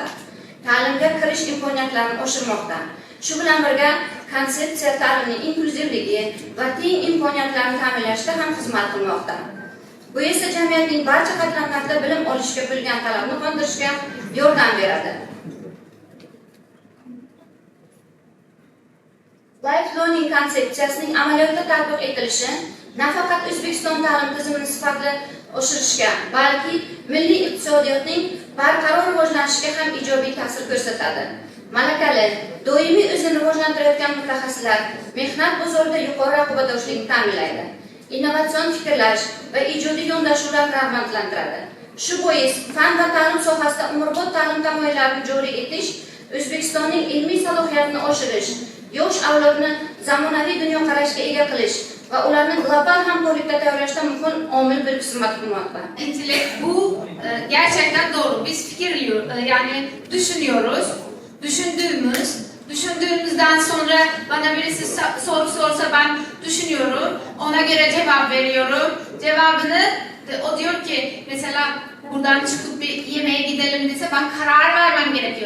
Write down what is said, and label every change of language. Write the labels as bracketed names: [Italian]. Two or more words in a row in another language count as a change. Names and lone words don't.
[Uzbek] Ta'limga kirish imkoniyatlarini oshirmoqda. Shu bilan birga konsepsiya ta'limning inkluzivligi va teng imkoniyatlarni ta'minlashda ham xizmat qilmoqda. Bu esa jamiyatning barcha qatlamlarida bilim olishga bo'lgan talabni qondirishga yordam beradi. [English] Life learning [Uzbek] konsepsiyasining amaliyotda tatbiq etilishi nafaqat O'zbekiston ta'lim tizimini sifatli oshirishga, balki milliy iqtisodiyotning barqaror rivojlanishiga ham ijobiy ta'sir ko'rsatadi. Malakali, doimiy o'zini rivojlantirayotgan mutaxassislar mehnat bozorida yuqori raqobatbardoshlikni ta'minlaydi. Innovatsion fikrlash va ijodiy yondashuvlarni rag'batlantiradi. Shu bois fan va ta'lim sohasida umrbod ta'lim tamoyillarini joriy etish, O'zbekistonning ilmiy salohiyatini oshirish, yosh avlodni zamonaviy dunyoqarashga ega qilish va ularni global hamkorlikda tayyorlashda muhim omil bo'lib xizmat qilmoqda. [Turkish] İntellekt bu gerçekten doğru. Biz yani düşünüyoruz. Düşündüğümüzden sonra bana birisi soru sorsa ben düşünüyorum. Ona göre cevap veriyorum. Cevabını o diyor ki mesela buradan çıkıp bir yemeğe gidelim dese ben karar vermem gerekiyor.